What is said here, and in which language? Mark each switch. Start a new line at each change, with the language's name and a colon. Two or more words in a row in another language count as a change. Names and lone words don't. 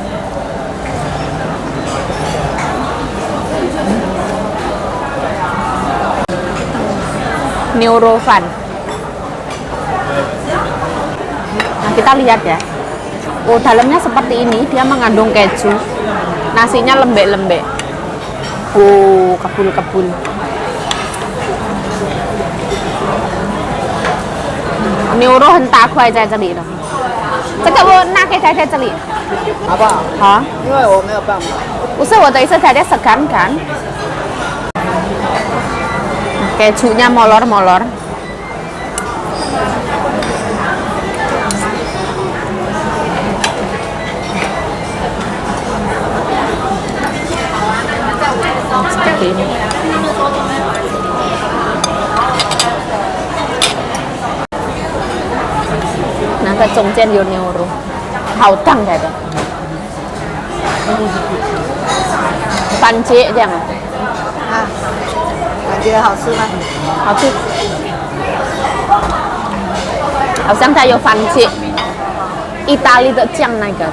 Chinese: 牛肉饭。
Indonesian: Nah, kita lihat ya. Oh, dalamnya seperti ini, dia mengandung keju. Nasinya lembek-lembek. Oh, kebul-kebul.
Chinese: 牛肉很大块在这里的，这个我拿给太太这里，好不好？好。因为我没有办法。不是我的意思，太太
Indonesian: segan kan? Kejunya molor-molor. Seperti ini. Nah,
Chinese: 它中间有牛肉，好烫来的，番茄这样，啊，感觉好吃吗？好吃。好像它有番茄，意大利的酱那个，